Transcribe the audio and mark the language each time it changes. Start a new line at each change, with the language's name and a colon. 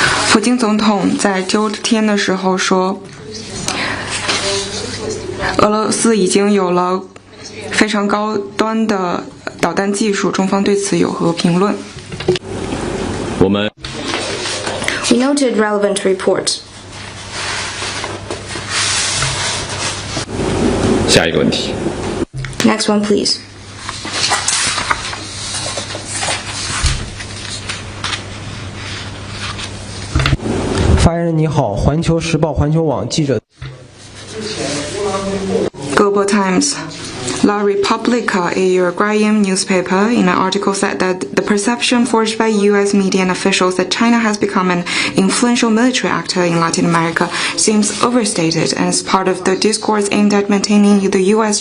Chinese: 普京总统在9天的时候说，俄罗斯已经有了非常高端的导弹技术，中方对此有何评论？
English: We noted relevant report.
Chinese: 下一个问题。
English: Next one, please.
Chinese: 发言人你好，环球时报环球网记者。
English: Global Times. La Repubblica, a Uruguayan newspaper, in an article said that the perception forged by U.S. media and officials that China has become an influential military actor in Latin America seems overstated and is part of the discourse aimed at maintaining the U.S.